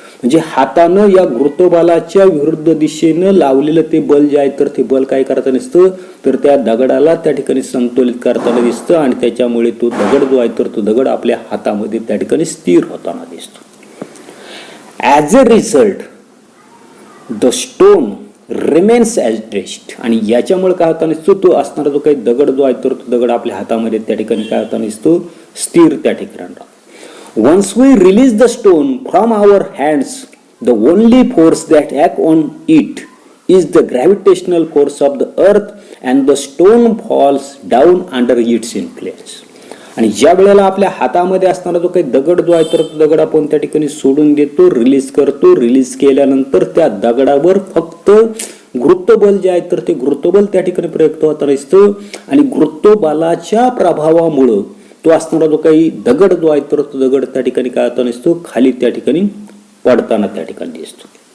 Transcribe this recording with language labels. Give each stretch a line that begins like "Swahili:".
Marathi: म्हणजे हातानं या गुरुत्वबलाच्या विरुद्ध दिशेनं लावलेलं ते बल जे आहे तर ते बल काय करताना दिसतं तर त्या दगडाला त्या ठिकाणी संतुलित करताना दिसतं आणि त्याच्यामुळे तो दगड जो आहे तर तो दगड आपल्या हातामध्ये त्या ठिकाणी स्थिर होताना दिसतो.
English: As a result the stone remains as rest.
Marathi: आणि याच्यामुळे काय होताना दिसतो तो असणारा जो काही दगड जो आहे तर तो दगड आपल्या हातामध्ये त्या ठिकाणी काय होताना दिसतो स्थिर त्या ठिकाणी राहतो.
English: Once we release the stone from our hands, the only force that acts on it is the gravitational force of the earth and the stone falls down under its influence.
Marathi: आणि ज्या वेळेला आपल्या हातामध्ये असणारा जो काही दगड जो आहे तर तो दगड आपण त्या ठिकाणी सोडून देतो, रिलीज करतो. रिलीज केल्यानंतर त्या दगडावर फक्त गुरुत्वबल जे आहे तर ते गुरुत्वबल त्या ठिकाणी प्रयुक्त होताना दिसतं आणि गुरुत्वबलाच्या प्रभावामुळं तो असणारा जो काही दगड जो आहे तर तो दगड त्या ठिकाणी काय होताना दिसतो खाली त्या ठिकाणी पडताना त्या ठिकाणी दिसतो.